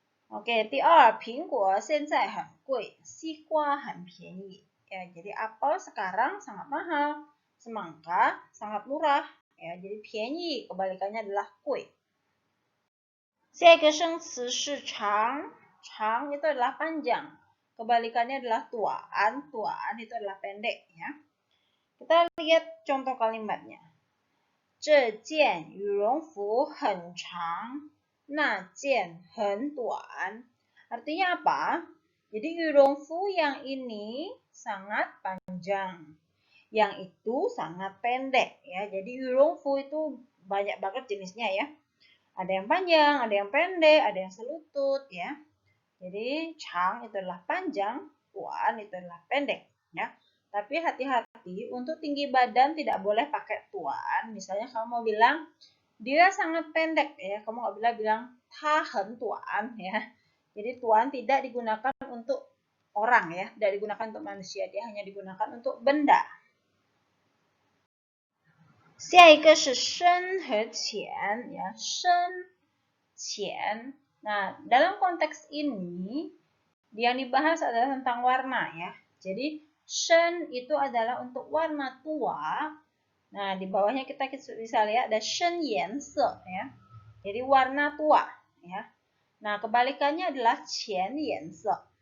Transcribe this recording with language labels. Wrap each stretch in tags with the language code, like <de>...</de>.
<zh>Oke, 第二, 苹果现在很贵，西瓜很便宜.</zh> <id>Ya, jadi apel sekarang sangat mahal, semangka sangat murah. Ya, jadi 便宜 kebalikannya adalah 贵.</id> <zh>下一个生词是长，长</zh> <id>itu adalah panjang. Kebalikannya adalah tuaan, tuaan itu adalah pendek ya. Kita lihat contoh kalimatnya.</id> <zh>这件羽绒服很长，那件很短.</zh> <id>Artinya apa? Jadi 羽绒服 yang ini sangat panjang, yang itu sangat pendek ya. Jadi 羽绒服 itu banyak banget jenisnya ya. Ada yang panjang, ada yang pendek, ada yang selutut ya. Jadi chang itu adalah panjang, tuan itu adalah pendek ya. Tapi hati-hati untuk tinggi badan tidak boleh pakai tuan. Misalnya kamu mau bilang dia sangat pendek ya, kamu nggak boleh bilang ta hen tuan ya. Jadi tuan tidak digunakan untuk orang ya, tidak digunakan untuk manusia, dia hanya digunakan untuk benda.</id> <zh>下一个是深和浅 ya, 深 浅.</zh> <id>Nah, dalam konteks ini yang dibahas adalah tentang warna ya. Jadi shen itu adalah untuk warna tua. Nah, di bawahnya kita bisa lihat ada shen yense ya. Jadi warna tua ya. Nah, kebalikannya adalah qian yense.</id>